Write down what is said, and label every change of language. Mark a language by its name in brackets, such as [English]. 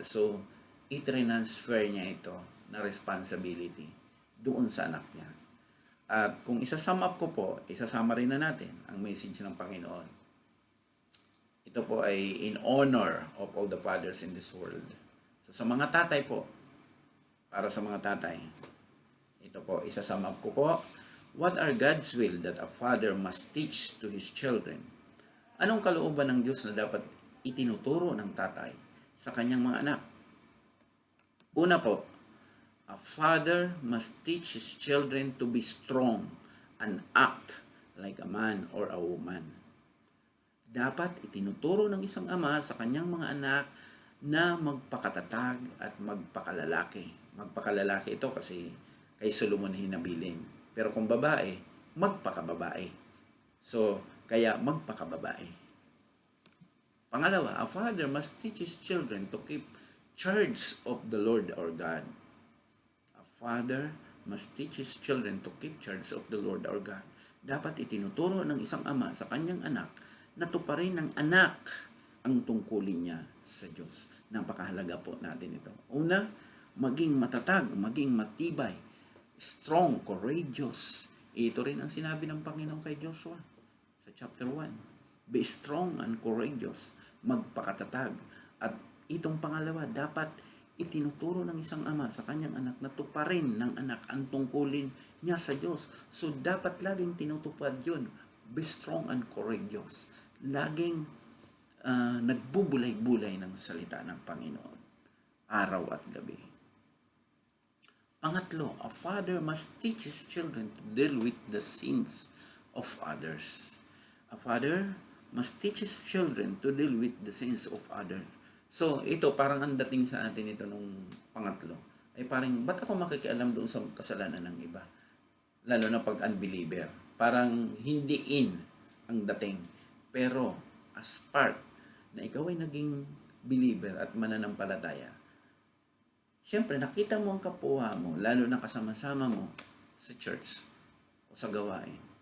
[Filipino] So, i-transfer niya ito na responsibility doon sa anak niya. At kung isasum up ko po, isasama rin na natin ang message ng Panginoon. Ito po ay [English] in honor of all the fathers in this world. [Filipino] So sa mga tatay po, para sa mga tatay, ito po, isasum up ko po. [English] What are God's will that a father must teach to his children? [Filipino] Anong kalooban ng Diyos na dapat itinuturo ng tatay sa kanyang mga anak? Una po, [English] a father must teach his children to be strong and act like a man or a woman. [Filipino] Dapat itinuturo ng isang ama sa kanyang mga anak na magpakatatag at magpakalalaki. Magpakalalaki ito kasi kay Solomon hinabilin. Pero kung babae, magpakababae. So, kaya magpakababae. [English] Pangalawa, a father must teach his children to keep charge of the Lord our God. Father must teach his children to keep charge of the Lord our God. [Filipino] Dapat itinuturo ng isang ama sa kanyang anak na tuparin ng anak ang tungkulin niya sa Diyos. Napakahalaga po natin ito. Una, maging matatag, maging matibay, strong, courageous. Ito rin ang sinabi ng Panginoon kay Joshua sa chapter 1. [English] Be strong and courageous, [Filipino] magpakatatag. At itong pangalawa, dapat itinuturo ng isang ama sa kanyang anak na tuparin ng anak ang tungkulin niya sa Diyos. So, dapat laging tinutupad yun. [English] Be strong and courageous. [Filipino] Laging nagbubulay-bulay ng salita ng Panginoon. Araw at gabi. [English] Pangatlo, a father must teach his children to deal with the sins of others. A father must teach his children to deal with the sins of others. [Filipino] So, ito, parang ang dating sa atin ito nung pangatlo, ay parang, ba't ako makikialam doon sa kasalanan ng iba? Lalo na pag unbeliever. Parang hindi in ang dating. Pero, as part na ikaw ay naging believer at mananampalataya, siyempre, nakita mo ang kapwa mo, lalo na kasama-sama mo sa church o sa gawain.